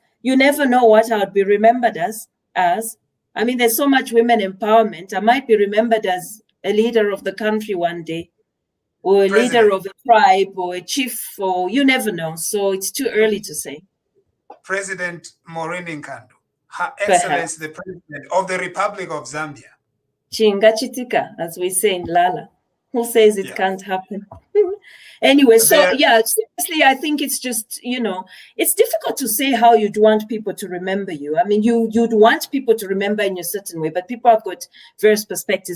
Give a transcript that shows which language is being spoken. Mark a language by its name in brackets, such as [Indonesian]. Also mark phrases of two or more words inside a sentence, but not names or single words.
[English] You never know what I would be remembered as. I mean, there's so much women empowerment. I might be remembered as a leader of the country one day, or a leader of a tribe, or a chief, or you never know. So it's too early to say. President Maureen Nkandu, Her Excellency the President of the Republic of Zambia. [Lala-Bisa] Chinga chitika, [English] as we say in Lala. Who says it can't happen? Anyway, so yeah, seriously, I think it's just, it's difficult to say how you'd want people to remember you. I mean, you'd want people to remember in a certain way, but people have got various perspectives.